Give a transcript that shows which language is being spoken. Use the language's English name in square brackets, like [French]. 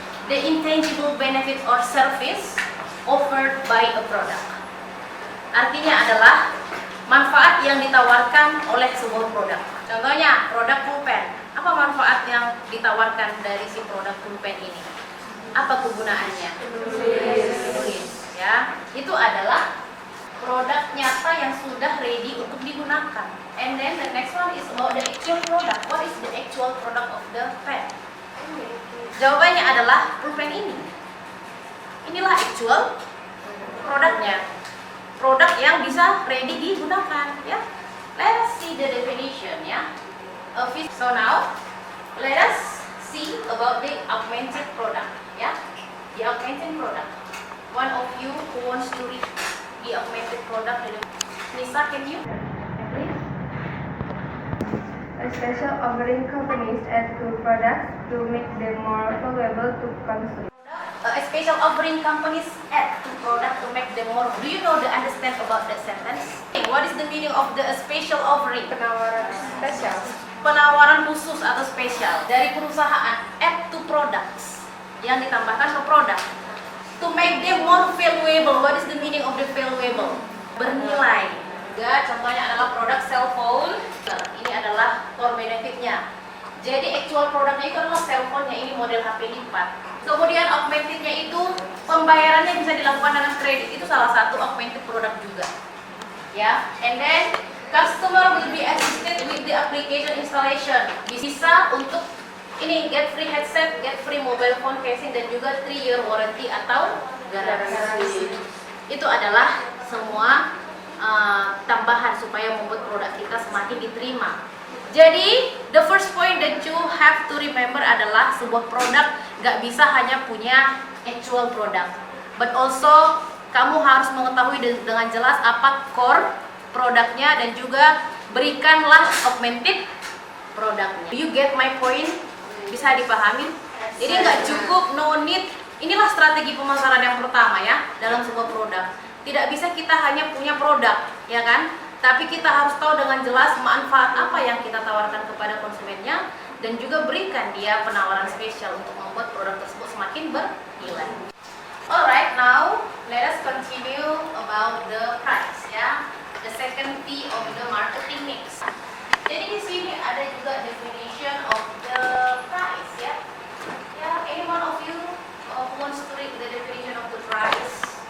[English] The intangible benefit or service offered by a product. [Indonesian] Artinya adalah manfaat yang ditawarkan oleh sebuah produk. Contohnya produk pulpen. Apa manfaat yang ditawarkan dari si produk pulpen ini? Apa kegunaannya? Tulis, ya. Itu adalah produk nyata yang sudah ready untuk digunakan. [English] And then the next one is about the actual product. What is the actual product of the pen? [Indonesian] Jawabannya adalah pulpen ini. Inilah actual produknya. Produk yang bisa ready digunakan, ya. [English] Let's see the definition, ya. So now let us see about the augmented product, ya. The augmented product. One of you who wants to read the augmented product, Nisa, can you? Please. A special offering companies add to products to make them more valuable to consumers. A special offering companies add to product to make them more. Do you know the understand about that sentence? What is the meaning of the special offering? [Indonesian] Penawaran spesial. Penawaran khusus atau spesial dari perusahaan, [English] add to products, [Indonesian] yang ditambahkan ke produk. [English] To make them more valuable. What is the meaning of the valuable? [Indonesian] Bernilai. Ya, contohnya adalah produk cell phone. Ini adalah core benefitnya. Jadi actual produknya itu adalah cell phone-nya, ini model HP lipat. Kemudian augmentednya itu pembayarannya bisa dilakukan dengan kredit. Itu salah satu augmented product juga. [English] Ya, and then customer will be assisted with the application installation. [Indonesian] Bisa untuk ini [English] get free headset, get free mobile phone casing, dan juga 3-year warranty [Indonesian] atau garansi. Itu adalah semua tambahan supaya membuat produk kita semakin diterima. Jadi, [English] the first point that you have to remember [Indonesian] adalah sebuah produk gak bisa hanya punya actual produk, [English] but also [Indonesian] kamu harus mengetahui dengan jelas apa core produknya dan juga berikanlah augmented produknya. [English] You get my point? [Indonesian] Bisa dipahami? Jadi nggak cukup, [English] no need. [Indonesian] Inilah strategi pemasaran yang pertama ya dalam sebuah produk. Tidak bisa kita hanya punya produk, ya kan? Tapi kita harus tahu dengan jelas manfaat apa yang kita tawarkan kepada konsumennya dan juga berikan dia penawaran spesial untuk membuat produk tersebut semakin bernilai. [English] Alright, now let us continue about the price ya. The second P of the marketing mix. [Indonesian] Jadi di sini ada juga [English] definition of the price ya. Ya, any one of you who wants to read the definition of the price?